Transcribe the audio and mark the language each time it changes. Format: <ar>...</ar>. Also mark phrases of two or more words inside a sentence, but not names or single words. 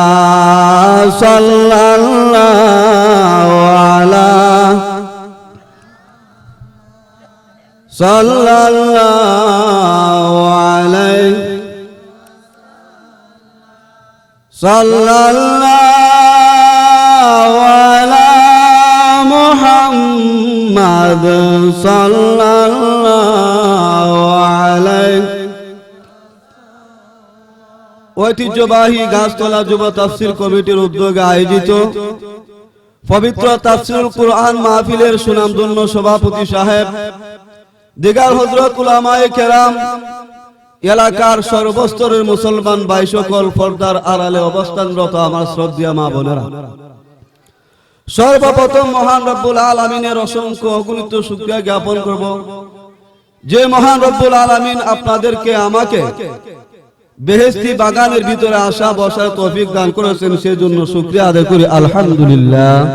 <ar>صلی اللہ علیہ صلی اللہ علیہ صلی اللہ علی محمد صلی اللہ علیہ.</ar> <bn>ওই ঐতিহ্যবাহী গাছতলা যুব তাফসীর কমিটির উদ্যোগে আয়োজিত পবিত্র তাফসীরুল কুরআন মাহফিলের সুনামধন্য সভাপতি সাহেব, দিগার হযরত উলামায়ে কেরাম, এলাকার সর্বস্তরের মুসলমান ভাই সকল, পর্দার আড়ালে অবস্থানরত আমার শ্রদ্ধেয় মা বোনেরা, সর্বপ্রথম মহান রব্বুল আলামিনের অসংখ্য অগণিত শুকরিয়া জ্ঞাপন করব, যে মহান রব্বুল আলামিন আপনাদেরকে আমাকে বেহেশতি বাগানের ভিতরে আসা বসার তৌফিক দান করেছেন, সেজন্য শুকরিয়া আদায় করি আলহামদুলিল্লাহ।</bn>